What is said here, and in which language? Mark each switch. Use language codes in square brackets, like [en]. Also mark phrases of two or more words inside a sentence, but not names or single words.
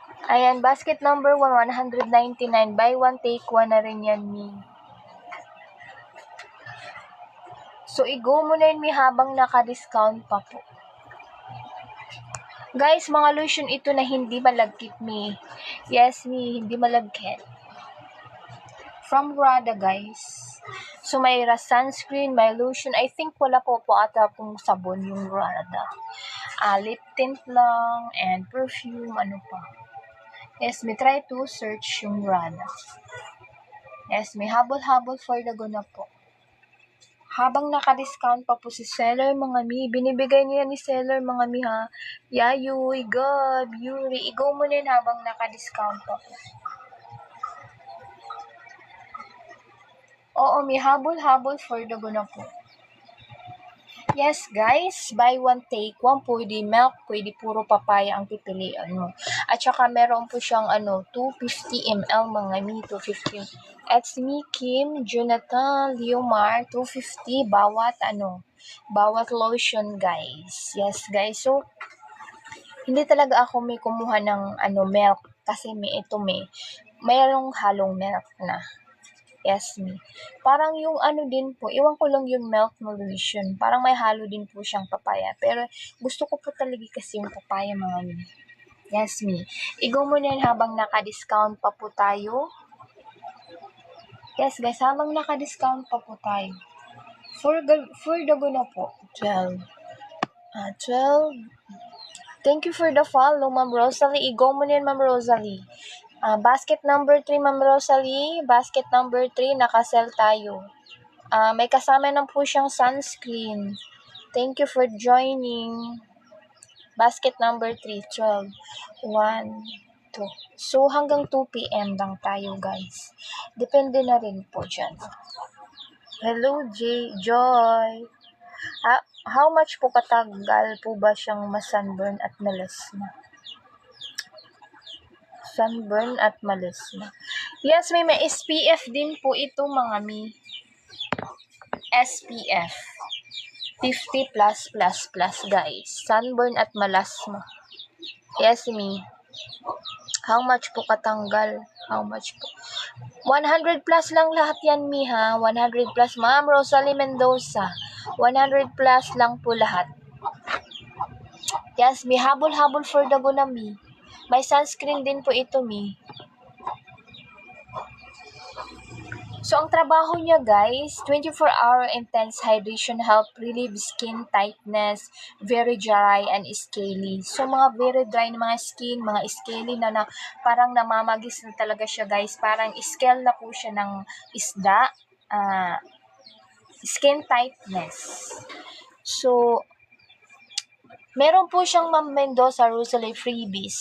[tl] Ayan, [en] basket number 199. Buy one, take one [tl] na rin yan, Mi. So, i-go mo na yun, Mi, habang naka-discount pa po. Guys, mga lotion ito na hindi malagkit, Mi. Yes, Mi, hindi malagkit. [en] From Rada, guys. [tl] So, may sunscreen, may lotion. [en] I think [tl] wala po ata pong sabon yung Rada. [en] Lip tint lang, and perfume, [tl] ano pa. [en] Yes, may try to search yung Rada. [tl] Yes, may habol-habol [en] for the go [tl] na po. Habang naka-discount pa po si seller, mga Mi. Binibigay niya ni seller, mga Mi, ha. Yayoy, Gab, Yuri. I-go mo na yun habang naka-discount pa po. Oo, may habol-habol [en] for the go [tl] na po. [en] Yes, guys, buy one, take one. [tl] Pwede milk, pwede puro papaya ang pipilian mo. At saka meron po siyang 250 ml, mga Mi, 250. [en] It's me, [tl] Kim, Jonathan, Leomar, 250 bawat lotion, guys. [en] Yes, guys. [tl] So, hindi talaga ako may kumuha ng milk kasi mayroong halong milk na. Yes, Mi. Parang yung din po, iwan ko lang yung milk na lotion. Parang may halo din po siyang papaya. Pero gusto ko po talaga kasi yung papaya, mga Mi. Yes, Mi. I-go mo na habang naka-discount pa po tayo. [en] Yes, guys, [tl] habang naka-discount pa po tayo. [en] For the go [tl] na po. 12. 12. [en] Thank you for the follow, Ma'am Rosalie. [tl] I-go mo na yan, Ma'am Rosalie. [en] Basket number 3, Ma'am Rosalie. Basket number 3, [tl] nakasell tayo. May kasama na po siyang sunscreen. [en] Thank you for joining. Basket number 3, 12. 1, 2. So, [tl] hanggang 2 p.m. lang tayo, guys. Depende na rin po dyan. [en] Hello, Joy. How much [tl] po katagal po ba siyang masunburn at melasma? Sunburn at melasma. Yes, may SPF din po ito, mga Mi. [en] SPF 50+++, guys. [tl] Sunburn at melasma. Yes, Mi. [en] How much [tl] po katanggal? [en] How much [tl] po? 100 plus lang lahat yan, Mi, ha? 100 plus. Ma'am Rosalie Mendoza. 100 plus lang po lahat. Yes, Mi. Habol-habol [en] for the go [tl] na, Mi. May sunscreen din po ito, Mi. So, ang trabaho niya, guys, [en] 24-hour intense hydration help relieve skin tightness, very dry and scaly. [tl] So, mga [en] very dry [tl] na mga skin, mga scaly na parang namamagis na talaga siya, guys. Parang scale na po siya ng isda. [en] Skin tightness. [tl] So, meron po siyang Ma'am Mendoza Rosalie freebies.